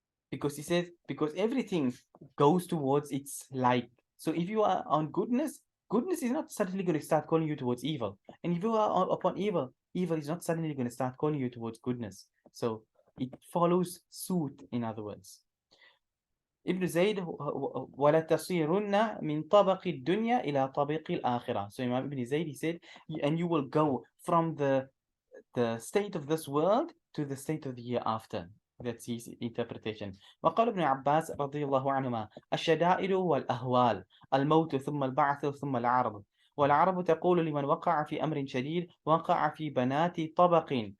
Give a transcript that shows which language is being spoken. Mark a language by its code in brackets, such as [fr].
[en] Because he says, because everything goes towards its like. So if you are on goodness, goodness is not suddenly going to start calling you towards evil. And if you are upon evil, evil is not suddenly going to start calling you towards goodness. So it follows suit, in other words. [ar] Ibn Zayd, وَلَا تَصِيرُنَّ مِنْ طَبَقِ الدُّنْيا إِلَى طَبِقِ الْآخِرَةِ. [en] So Imam Ibn Zayd, he said, and you will go from the state of this world to the state of the year after. That's his interpretation. [ar] وقال ابن عباس رضي الله عنهما الشدائد والأهوال الموت ثم البعث ثم العرض والعرب تقول لمن وقع في أمر شديد وقع في بنات طبق